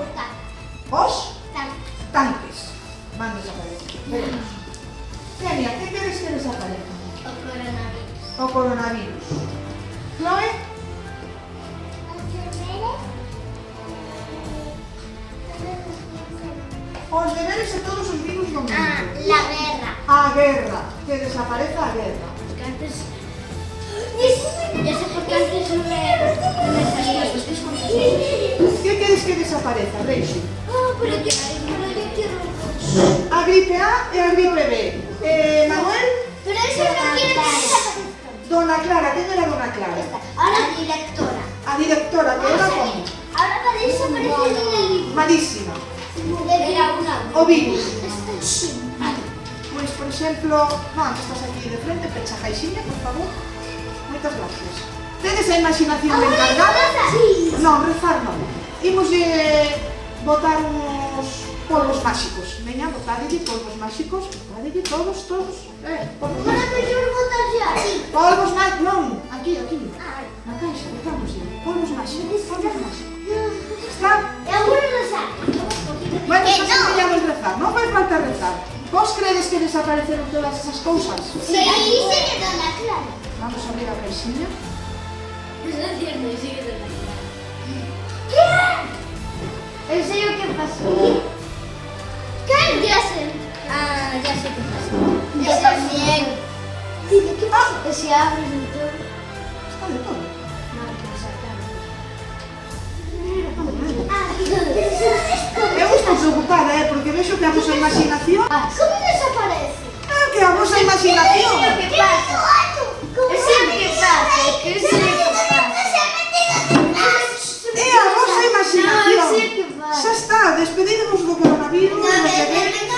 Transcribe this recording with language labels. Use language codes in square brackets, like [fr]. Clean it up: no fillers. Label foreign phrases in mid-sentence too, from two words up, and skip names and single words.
[gl] Os tanques van desaparecer. Veremos. Genia, que queres que desaparezcan? O coronavirus. O coronavirus. Chloe? Os deberes e todos os virus do mundo. [es] La guerra. [gl] A guerra. Que desapareza a guerra. Porque antes... [es] Ya sé por qué antes no me salía estos discos. [gl] Que queres que desapareza, Reixo? [es] Pero yo quiero... [gl] A gripe A e a gripe B. Manuel? [es] Pero eso no quiere que desaparezca. [gl] Dona Clara, quen era Dona Clara? [es] Ahora directora. [gl] A directora, que era como? [es] Ahora para desaparecer en el libro. [gl] Malísima. [es] Era una... [gl] O virus. [es] Sí. [gl] Pois, por exemplo, Juan, que estás aquí de frente, pecha a caixinha, por favor. Moitas gracias. Tedes a imaginación ben cargada? Sí. Non, rezar non. Imoslle botar uns polvos máxicos. Veña, botadelle polvos máxicos. Botadelle todos. Polvos Ahora máxicos. [es] me quiero botar ya. Sí. [gl] Polvos máxicos. Non, aquí. Na caixa, botámoslle. Polvos máxicos. Está? E agora non sabe. Bueno, xa se veñamos rezar. Non fai falta rezar. Vos credes que desapareceron todas esas cousas? Sí, sigue Dona Clara. Vamos a abrir a caixinha. [es] Es cierto, sigue Dona Clara. ¿Qué? ¿En serio qué pasó? ¿Qué? Ya sé. Ya sé qué pasó. Yo también. Dime, ¿qué pasa? Que se abre el motor. Está de todo. No, que sacaron. [gl] Eu estou preocupada, porque vexo que a vosa imaginación... [es] ¿Cómo desaparece? [gl] Que a vosa imaginación... [es] ¿Qué pasa? Es que pasa, que es que [gl] É a vosa imaginación. [es] No, sí que pasa. [gl] Xa está, despedidemos do coronavirus, dos deberes...